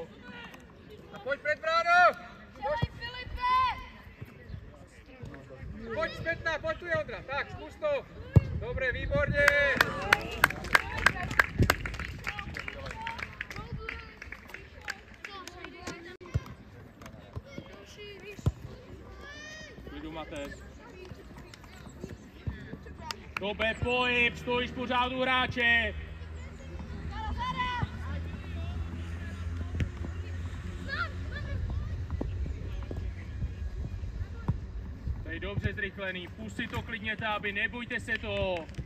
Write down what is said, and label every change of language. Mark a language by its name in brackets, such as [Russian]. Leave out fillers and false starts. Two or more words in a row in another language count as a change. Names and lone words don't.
[Slovak] A poď pred bránu! Filipe! Poď spätná, poď tu je Ondra, tak, skús to. Dobre, výborne. [Czech] Klidu, Matej. Tobe, pohyb, stojíš pořád u hráče. Teď dobře zrychlený, pust si to klidně táby, nebojte se toho.